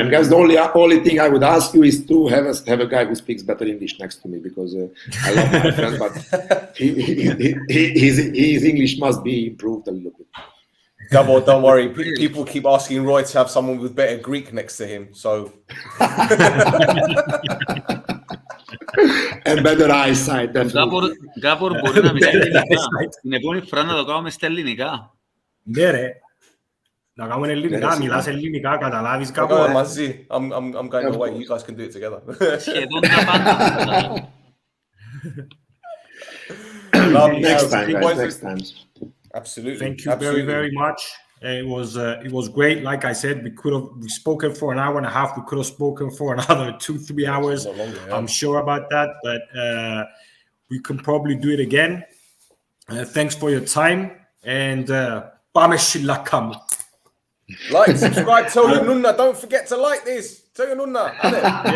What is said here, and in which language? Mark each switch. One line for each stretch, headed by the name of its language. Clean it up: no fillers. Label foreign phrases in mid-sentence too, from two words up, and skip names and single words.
English: The only thing I would ask you is to have a guy who speaks better English next to me, because I love my friend, but his English must be improved a little bit. Gabor, don't worry. People keep asking Roy to have someone with better Greek next to him. So. And better eyesight, definitely.
Greek: Gabor μπορεί να μιλάει ελληνικά. Την επόμενη φορά να το κάνουμε στα ελληνικά. Ναι ρε. Να κάνουμε ελληνικά, μιλάς ελληνικά, καταλάβεις κάπου. Μαζί.
English: I'm going away. You guys can do it together.
Greek: Σχεδόν τα πάντα.
English: Next time, guys. Next time. Absolutely. Thank you very, very much. It was great. Like I said, we spoken for an hour and a half. We could have spoken for another 2-3 hours. Longer, yeah. I'm sure about that, but we can probably do it again. Thanks for your time, and
Greek: πάμε σιλακάμου.
English: Like, subscribe, tell your nunna. Don't forget to like this. Tell your nunna.